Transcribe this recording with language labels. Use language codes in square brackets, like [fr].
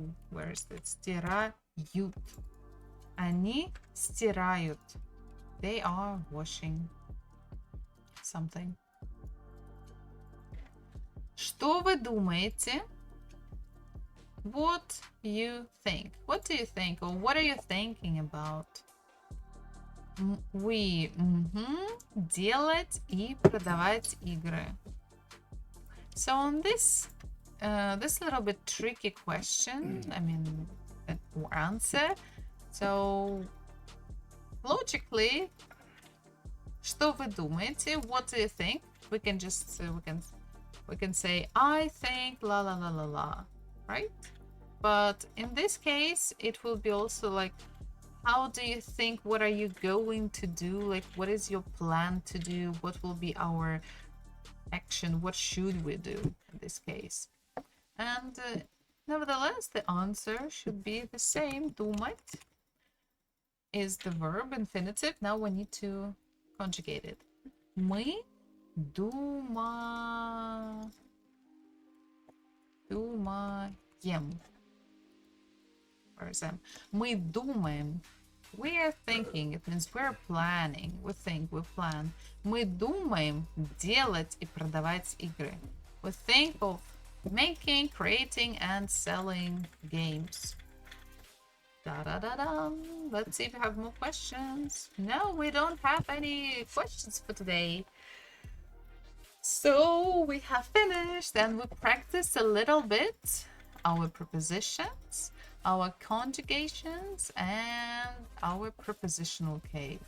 [en] Where is that? [ru] Стирают. Они стирают. [en] They are washing something. [ru] Что вы думаете? [en] What you think? What do you think, or what are you thinking about? [ru] We делать и продавать игры. [en] So on this this little bit tricky question, I mean, or answer. So logically, [ru] что вы думаете? [en] What do you think? We can just we can say I think la la la la la, right? But in this case, it will be also like, how do you think? What are you going to do? Like, what is your plan to do? What will be our action? What should we do in this case? And nevertheless, the answer should be the same. Думать is the verb infinitive. Now we need to conjugate it. [ru] Мы думаем. [en] Where is M? [ru] Мы думаем. [en] We are thinking. It means we're planning. We think, we plan. [ru] Мы думаем делать и продавать игры. [en] We think of making, creating, and selling games. Da-da-da-da. Let's see if we have more questions. No, we don't have any questions for today. So we have finished and we practiced a little bit our prepositions, our conjugations, and our prepositional case.